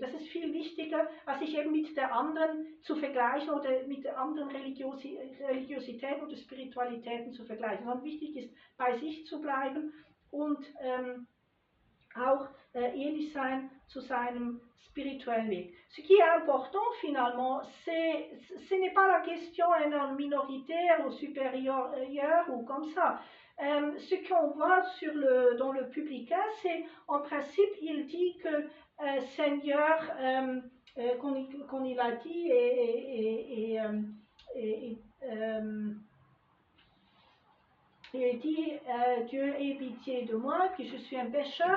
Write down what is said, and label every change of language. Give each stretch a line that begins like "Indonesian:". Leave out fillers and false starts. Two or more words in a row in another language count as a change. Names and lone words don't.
German: Das ist viel wichtiger, als sich eben mit der anderen zu vergleichen oder mit der anderen Religiosität oder Spiritualitäten zu vergleichen. Sondern wichtig ist, bei sich zu bleiben und auch ehrlich sein zu seinem spirituellen Weg.
French: Ce qui est important finalement, ce n'est pas la question minoritaire ou supérieure ou comme ça. Ce qu'on voit dans le publicain, c'est en principe, il dit que Seigneur, qu'on il a dit, il dit Dieu aie pitié de moi, que je suis un pécheur.